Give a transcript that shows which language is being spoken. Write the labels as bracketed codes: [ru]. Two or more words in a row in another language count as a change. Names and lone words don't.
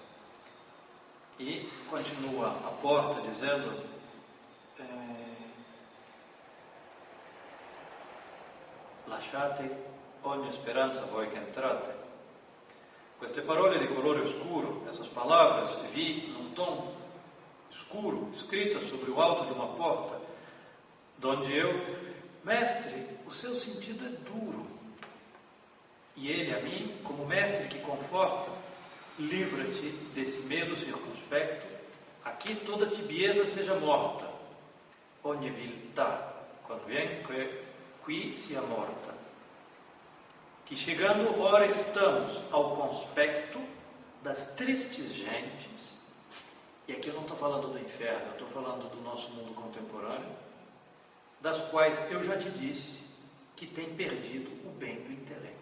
[pt] E continua a porta dizendo [it] lasciate ogni speranza voi che entrate. Queste parole di colore oscuro, [pt] essas palavras vi num tom escuro, escritas sobre o alto de uma porta, donde eu, mestre, o seu sentido é duro. E ele a mim, como mestre que conforta, livra-te desse medo circunspecto, aqui toda tibieza seja morta, [it] ogni viltà, [pt] convém que [it] qui sia morta. [pt] Que chegando ora estamos ao conspecto das tristes gentes, e aqui eu não estou falando do inferno, eu estou falando do nosso mundo contemporâneo, das quais eu já te disse que tem perdido o bem do intelecto.